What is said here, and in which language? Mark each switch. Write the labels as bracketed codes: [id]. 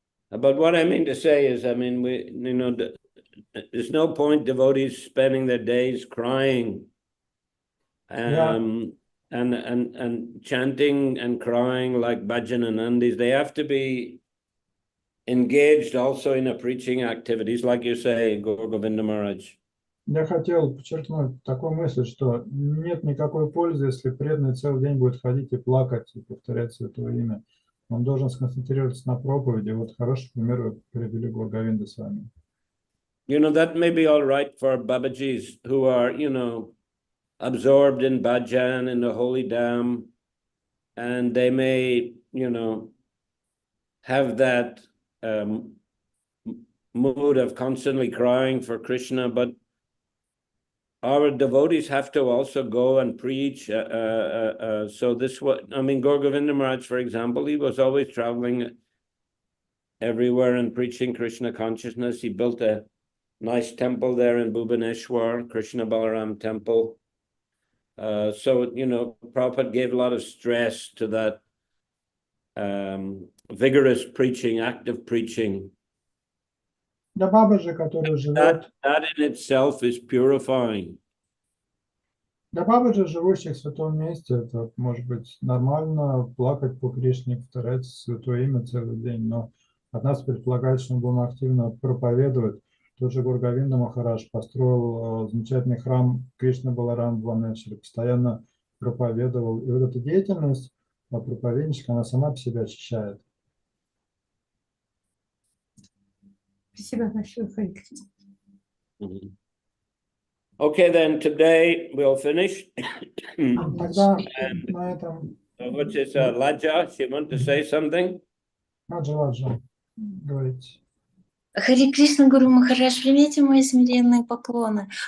[en] But what I mean to say is, I mean, you know, there's no point devotees spending their days crying. and chanting and crying like bhajan and andis, they have to be engaged also in a preaching activities, like you say, Govinda Maharaj. [ru] Я хотел подчеркнуть такую мысль, что нет никакой пользы, если преданный целый день будет ходить и плакать, и повторять Святое Имя. Он должен сконцентрироваться на проповеди. Вот хороший пример вы привели Говинда с вами. [en] You know, that may be all right for Babajis who are, you know, absorbed in bhajan, in the holy dham, and they may, you know, have that mood of constantly crying for Krishna, but our devotees have to also go and preach. So this was, I mean, Gaur Govinda Maharaj, for example, he was always traveling everywhere and preaching Krishna consciousness. He built a nice temple there in Bhubaneswar, Krishna Balaram temple. So, you know, Prabhupada gave a lot of stress to that vigorous preaching, active preaching. [ru] Для Бабаджи, который живет... [en] That in itself is purifying. [ru] Для Бабаджи, живущих в святом месте, это может быть нормально плакать по Кришне, повторять Святое Имя целый день, но от нас предполагает, что мы будем активно проповедовать. Тот же Гаур Говинда Махарадж построил замечательный храм Кришна Баларам в Бхуванешваре, постоянно проповедовал. И вот эта деятельность проповедническая, она сама по себе очищает. Спасибо большое, Хари Кришна. [en] Okay, then today we'll finish. [ru] Тогда на этом... [en] What is Laja? She want to say something? [ru] Ладжа, говорите. Хари Кришна, Гуру Махарадж, примите мои смиренные поклоны.